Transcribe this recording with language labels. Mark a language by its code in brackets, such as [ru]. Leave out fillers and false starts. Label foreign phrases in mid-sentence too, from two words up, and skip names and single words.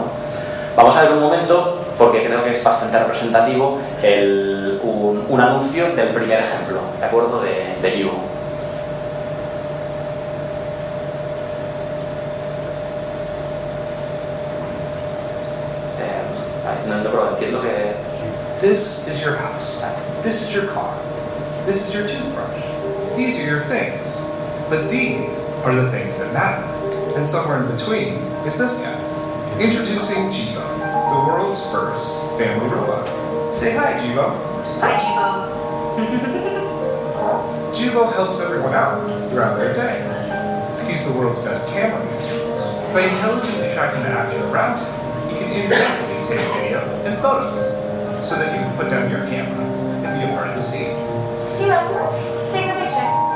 [es] Vamos a ver un momento, porque creo que es bastante representativo, un anuncio del primer ejemplo, ¿de acuerdo? De Jibo. No entiendo que... [en] This is your house. This is your car. This is your toothbrush. These are your things. But these are the things that matter. And somewhere in between is this guy. Introducing Jibo, the world's first family robot. Say hi, Jibo. Hi, Jibo. Jibo helps everyone out throughout their day. He's the world's best camera user. By intelligently tracking the action around him, he can independently take video and photos, so that you can put down your camera and be a part of the scene. Jibo, take a picture.